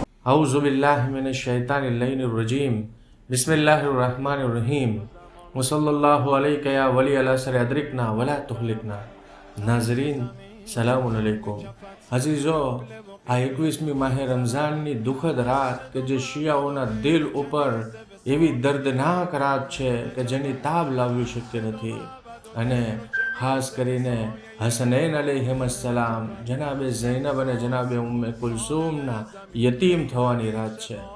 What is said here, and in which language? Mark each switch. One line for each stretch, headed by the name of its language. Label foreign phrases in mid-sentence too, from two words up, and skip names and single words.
Arabic: أعوذ بالله من الشيطان الرجيم بسم الله الرحمن الرحيم وصلى الله عليك يا ولي العصر أدركنا ولا تهلكنا. नाज़रीन سلام عليكم.
Urdu: अजीज़ो,
Gujarati: આ 21મી માહે રમઝાનની દુઃખદ રાત કે જે શિયાઓના દિલ ઉપર એવી દર્દનાક રાત છે કે જેની તાબ લાવવી શક્ય નથી, અને ખાસ કરીને હસનૈન અલૈહિમસ્સલામ જનાબે ઝૈનબ અને જનાબે ઉમ્મે કુલસુમના યતીમ થવાની રાત છે।